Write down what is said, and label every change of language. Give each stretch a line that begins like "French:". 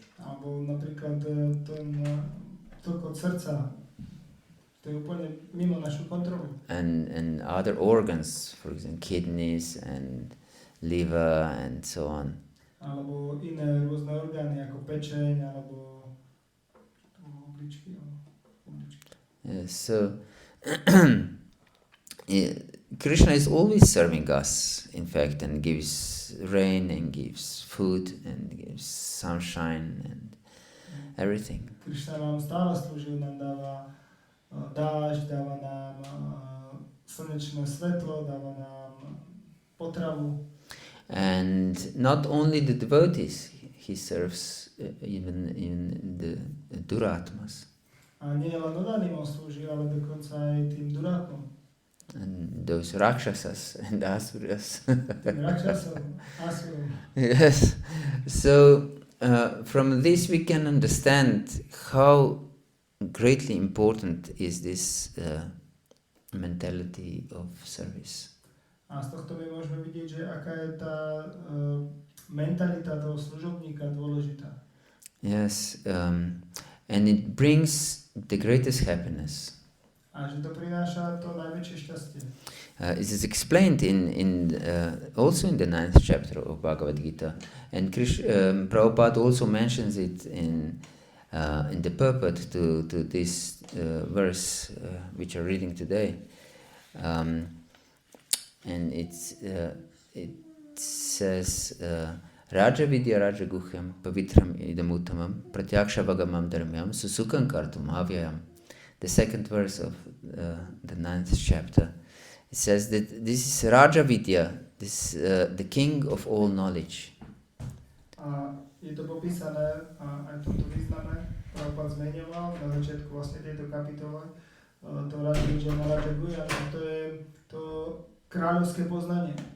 Slovak: Alebo napríklad ten tok od srdca, to je úplne mimo našu kontrolu.
English: And other organs, for example, kidneys and liver and so on.
Slovak: Alebo iné rôzne orgány, ako pečeň, alebo obličky.
English: Yes, so Krishna is always serving us, in fact, and gives rain and gives food and gives sunshine and everything.
Slovak: Krishna nám stále slúžil, nám dáva dážď, dáva nám slnečné svetlo, dáva nám potravu.
English: And not only the devotees, he serves even the duratmas.
Slovak: A nie len odaným on slúži, ale dokonca aj tým duratmom.
English: And those rakshasas and asuras.
Slovak: Tým rakšasom, asurom.
English: Yes. So from this we can understand how greatly important is this mentality of service.
Slovak: A z tohto my môžeme vidieť, že aká je tá mentalita toho služobníka dôležitá.
English: Yes, and it brings the greatest happiness.
Slovak: A že to prináša to najväčšie šťastie.
English: It is explained also in the 9th chapter of Bhagavad-gita, and Prabhupada also mentions it in In the purport to this verse which we're reading today, and it says
Sanskrit: Raja Vidya Raja Guhyam Pavitram Idamuttamam Pratyaksha Vagamam Dharmyam Susukam Kartum Avyayam.
English: The second verse of the 9th chapter. It says that this is Raja Vidya, this the king of all knowledge.
Slovak: A je to popísané aj v tomto význame. Prabhupada zmeňoval na začiatku vlastne tejto kapitole to Raja Vidya Raja Guhyam, že to je to kráľovské poznanie.